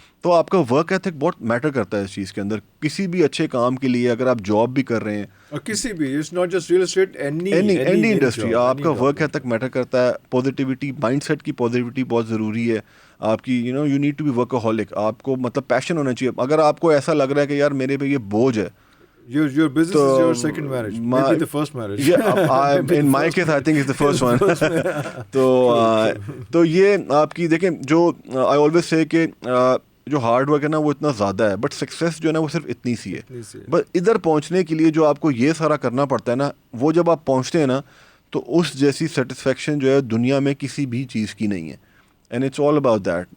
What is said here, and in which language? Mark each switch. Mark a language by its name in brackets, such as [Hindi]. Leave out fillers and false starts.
[Urdu] تو آپ کا ورک ایتھک بہت میٹر کرتا ہے اس چیز کے اندر. کسی بھی اچھے کام کے لیے, اگر آپ جاب بھی کر رہے ہیں, اور کسی بھی, [English] it's not just real estate, any [Urdu] industry, آپ کا ورک ایتھک میٹر کرتا ہے. پازیٹیوٹی, مائنڈ سیٹ کی پازیٹیوٹی بہت ضروری ہے. آپ کی [English] You need to be workaholic. [Urdu] آپ کو مطلب پیشن ہونا چاہیے. اگر آپ کو ایسا لگ رہا ہے کہ یار میرے پہ یہ بوجھ ہے, [English] Your business is your second marriage, maybe the first marriage. Yeah, in my case I think it's the first one. [Urdu] تو یہ آپ کی دیکھیں جو [English] I always say [Urdu] کہ جو ہارڈ ورک ہے نا وہ اتنا زیادہ ہے, بٹ سکسیس جو ہے نا وہ صرف اتنی سی ہے. بس ادھر پہنچنے کے لیے جو آپ کو یہ سارا کرنا پڑتا ہے نا, وہ جب آپ پہنچتے ہیں نا تو اس جیسی سیٹسفیکشن جو ہے دنیا میں کسی بھی چیز کی نہیں ہے. [English] And it's all about that.